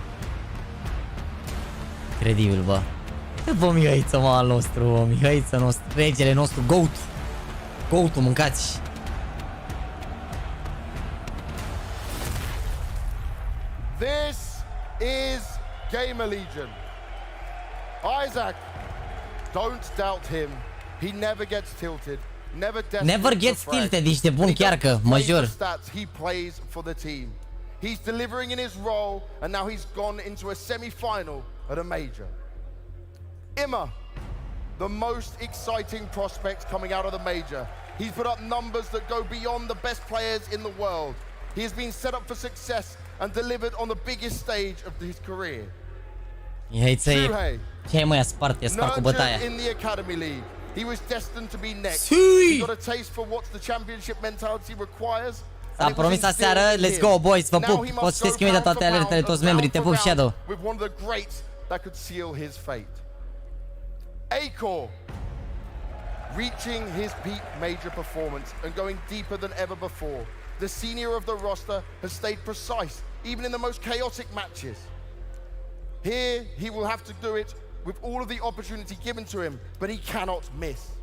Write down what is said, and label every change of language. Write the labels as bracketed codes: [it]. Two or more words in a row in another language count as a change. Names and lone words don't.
[ro] Incredibil, bă. Bă, Mihaiță, mă, al nostru, bă, Mihaiță nostru, regele nostru, goat. Goat-ul, mâncați. [en] This is Gamerlegion. Isaac, don't doubt him. He never gets tilted. Never gets tilted, [ro] ești de bun chiar că, mă jur. [en] He plays for the team. He's delivering in his role, and now he's gone into a semi-final at a major. Imma, the most exciting prospect coming out of the major. He's put up numbers that go beyond the best players in the world. He has been set up for success and delivered on the biggest stage of his career. [ro] Ce mai spart, spart cu bătaia. [en] In the Academy League. He was destined to be next. He got a taste for what the championship mentality requires. [ro] S-a promis aseară, [en] let's go, boys, [ro] vă pup. Poți să știți imediat toate alertele, toți membrii, te pup, Shadow. [en] With one of the greats that could seal his fate. Acor, reaching his peak major performance and going deeper than ever before. The senior of the roster has stayed precise, even in the most chaotic matches. Here, he will have to do it with all of the opportunity given to him, but he cannot miss.